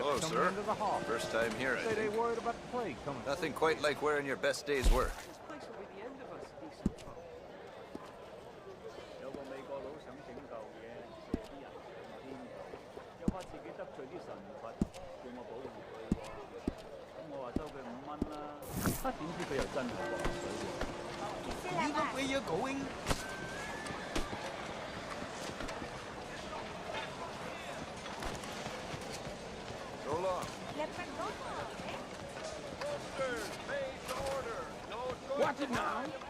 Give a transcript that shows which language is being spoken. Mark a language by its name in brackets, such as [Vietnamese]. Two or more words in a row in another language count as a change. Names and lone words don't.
[English] Hello, coming sir. into the harbor. First time here, I Say they think. worried about the plague coming. Nothing quite like wearing your best day's work. This place will be the end of us, decent folk. [Cantonese] 有個美國佬想拯救嘅，射啲人上天度，又怕自己得罪啲神佛，叫我保護佢喎。咁我話收佢5蚊啦，點知佢又真係落水喎。 [English] You know where you're going? So long. Watch it now.